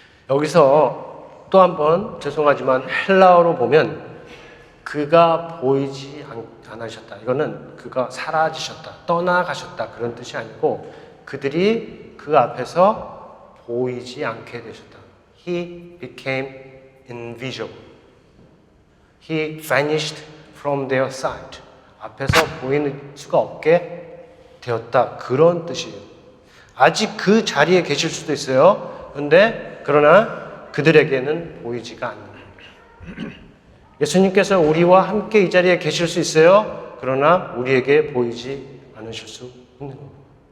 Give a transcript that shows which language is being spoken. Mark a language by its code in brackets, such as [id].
[ko] 여기서 또 한 번 죄송하지만 헬라어로 보면 그가 보이지 나타나셨다. 이거는 그가 사라지셨다, 떠나가셨다 그런 뜻이 아니고 그들이 그 앞에서 보이지 않게 되셨다. [en] He became invisible. He vanished from their sight. [ko] 앞에서 보이는 수가 없게 되었다. 그런 뜻이에요. 아직 그 자리에 계실 수도 있어요. 그러나 그들에게는 보이지가 않는 거예요. 예수님께서 우리와 함께 이 자리에 계실 수 있어요. 그러나 우리에게 보이지 않으실 수 있는 겁니다.